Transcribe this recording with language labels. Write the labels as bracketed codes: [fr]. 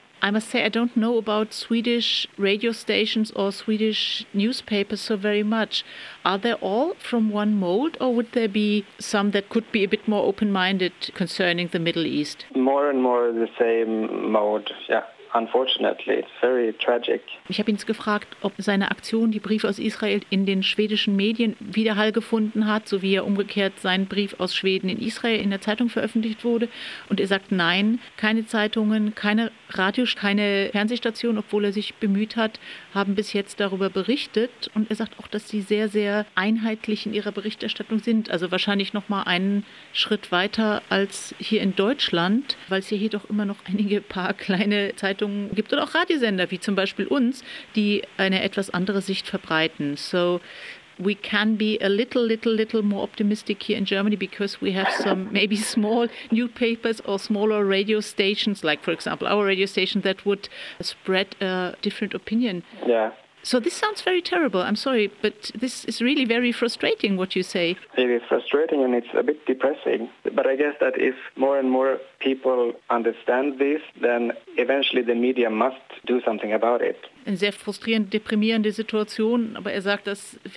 [en] I must say I don't know about Swedish radio stations or Swedish newspapers so very much. Are they all from one mold or would there be some that could be a bit more open-minded concerning the Middle East? More and more the same mold, yeah. Unfortunately, it's very tragic. [de] Ich habe ihn gefragt, ob seine Aktion, die Briefe aus Israel in den schwedischen Medien Widerhall gefunden hat, so wie er umgekehrt seinen Brief aus Schweden in Israel in der Zeitung veröffentlicht wurde. Und er sagt, nein, keine Zeitungen, keine Radios, keine Fernsehstation, obwohl er sich bemüht hat, haben bis jetzt darüber berichtet. Und er sagt auch, dass sie sehr, sehr einheitlich in ihrer Berichterstattung sind. Also wahrscheinlich noch mal einen Schritt weiter als hier in Deutschland, weil es hier doch immer noch einige paar kleine Zeitungen gibt und auch Radiosender, wie zum Beispiel uns, die eine etwas andere Sicht verbreiten. [en] So we can be a little more optimistic here in Germany because we have some maybe small newspapers or smaller radio stations, like for example our radio station, that would spread a different opinion. Yeah. So this sounds very terrible. I'm sorry, but this is really very frustrating what you say. It is frustrating and it's a bit depressing. But I guess that if more and more people understand this, then eventually the media must do something about it. [de] Eine sehr frustrierende, deprimierende Situation, aber er sagt, dass vielleicht